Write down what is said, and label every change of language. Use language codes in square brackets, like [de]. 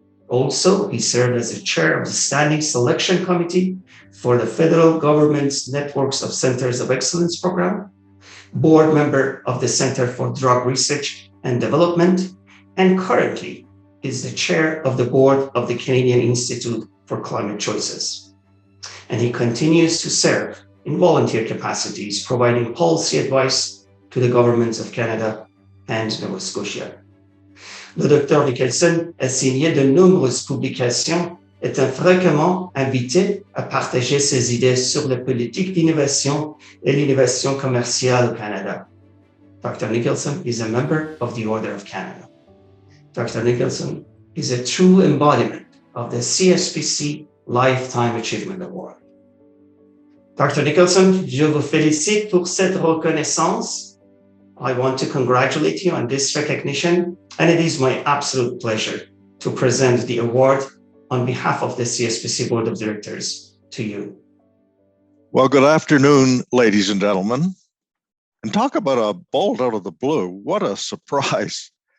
[en] Also, he served as the chair of the Standing Selection Committee for the federal government's Networks of Centers of Excellence program, board member of the Center for Drug Research and Development, and currently is the chair of the board of the Canadian Institute for Climate Choices. And he continues to serve in volunteer capacities, providing policy advice to the governments of Canada and Nova Scotia. [fr] Le Dr. Nicholson a signé de nombreuses publications, est fréquemment invité à partager ses idées sur les politiques d'innovation et l'innovation commerciale au Canada. [en] Dr. Nicholson is a member of the Order of Canada. Dr. Nicholson is a true embodiment of the CSPC Lifetime Achievement Award. Dr. [fr] Nicholson, je vous félicite pour cette reconnaissance. [en] I want to congratulate you on this recognition, and it is my absolute pleasure to present the award on behalf of the CSPC Board of Directors to you. Well, good afternoon, ladies and gentlemen. And talk about a bolt out of the blue. What a surprise.